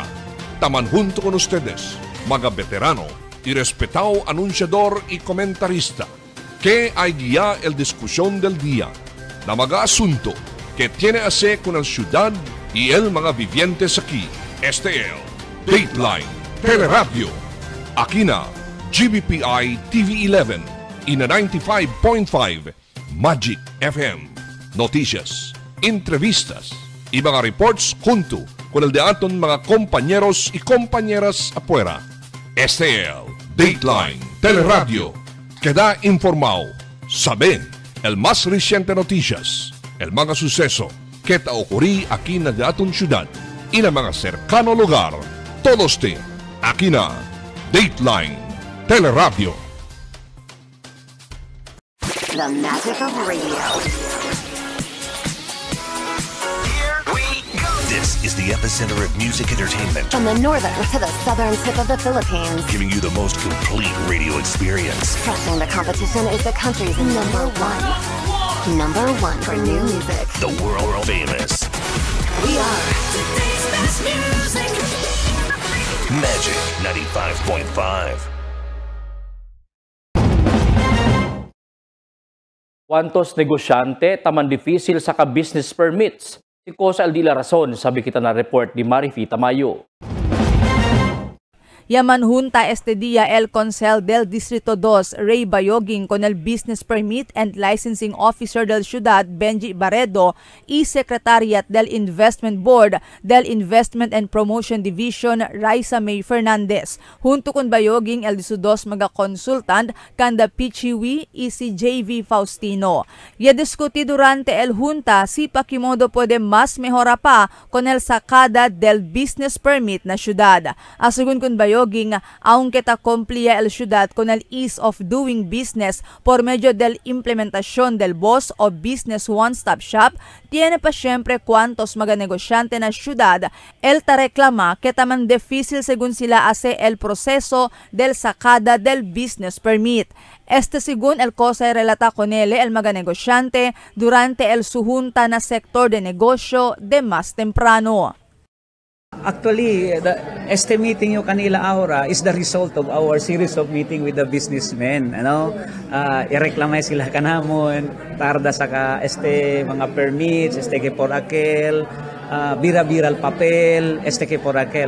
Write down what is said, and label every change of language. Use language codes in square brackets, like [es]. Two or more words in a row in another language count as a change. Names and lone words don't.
[cbk] Taman junto con ustedes, mga veterano y respetado anunciador y comentarista, que hay guía el discusión del día, la mga asunto que tiene a hacer con el ciudad y el mga vivientes aquí. Este es Dateline Teleradio. Aquí na GBPI TV 11 y na 95.5 Magic FM. Noticias, entrevistas y mga reports junto con el de aton mga compañeros y compañeras afuera. Este es Dateline Teleradio. Queda informado, sabe el más reciente noticias, el mga suceso que ta ocurrí aquí na de aton ciudad y na mga cercano lugar. Todos aquí na Dateline Teleradio. [en] The magic of radio. Here we go! This is the epicenter of music entertainment. From the northern to the southern tip of the Philippines. Giving you the most complete radio experience. Crushing the competition is the country's number one. Number one for new music. The world famous. We are today's best music. Magic 95.5. [cbk] Kuantos negosyante taman difisil sa ka-business permits. Si Cosa Aldila Rason, sabi kita na report ni Marifi Tamayo. Yaman Junta este día el Consel del Distrito 2, Ray Bayoging, con el Business Permit and Licensing Officer del Ciudad, Benji Barredo, y Secretariat del Investment Board del Investment and Promotion Division, Raisa May Fernandez. Junto con Bayoging, el disudos mga consultant, kanda Pichiwi y si JV Faustino. Ya discuti durante el Junta si Pakimodo puede más mejora pa con el sacada del Business Permit na Ciudad. Asugun con Bayoging, aunque ta cumplia el ciudad con el [en] ease of doing business [cbk] por medio del implementación del BOSS o Business One-Stop Shop, tiene pa siempre cuantos mga negosyante na ciudad el ta reklama que taman difícil según sila hace el proceso del sacada del Business Permit. Este según el cosa relata con él el mga negosyante durante el sujunta na sector de negosyo de más temprano. Actually, Este meeting yung kanila ahora [en] is the result of our series of meeting with the businessmen. [cbk] Ireklamay sila kanamon, tarda sa mga permits, que por aquel, bira-biral papel, que por aquel.